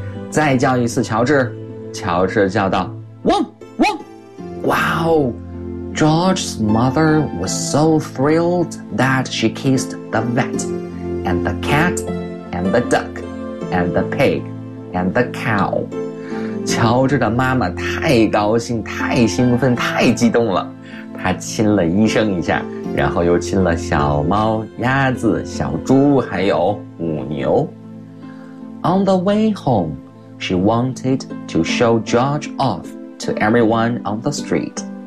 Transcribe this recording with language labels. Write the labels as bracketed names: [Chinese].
[Chinese] 再叫一次乔治，乔治叫道汪汪。 [English] Wow, George's mother was so thrilled that she kissed the vet, and the cat, and the duck, and the pig, and the cow. [Chinese] 乔治的妈妈太高兴太兴奋太激动了，她亲了医生一下，然后又亲了小猫鸭子小猪还有母牛。 [English] On the way home, she wanted to show George off to everyone on the street.